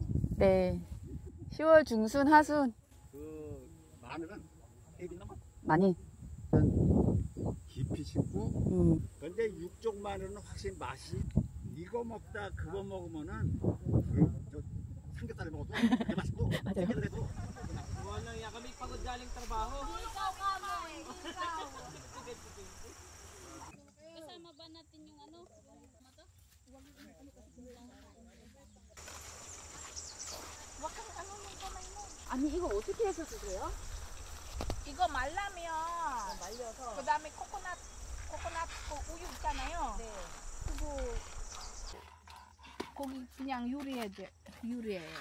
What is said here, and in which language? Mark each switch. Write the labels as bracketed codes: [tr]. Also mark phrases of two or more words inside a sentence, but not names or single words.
[ko] 네. 10월 중순 하순 그 마늘은 많이. 깊이 심고 근데 육종 마늘은 확실히 맛이 이거 먹다 그거 먹으면은 저 삼겹살을 먹어도 되게 맛있고 맞아요. 그래도 [tl] Kami pagod galing trabaho. Kasama ba natin yung ano? [ko] 아니, 이거 어떻게 해서 드세요? 이거 말라면 말려서 그다음에 코코넛 그 우유 있잖아요. 네. 그거 고기 그냥 요리해요.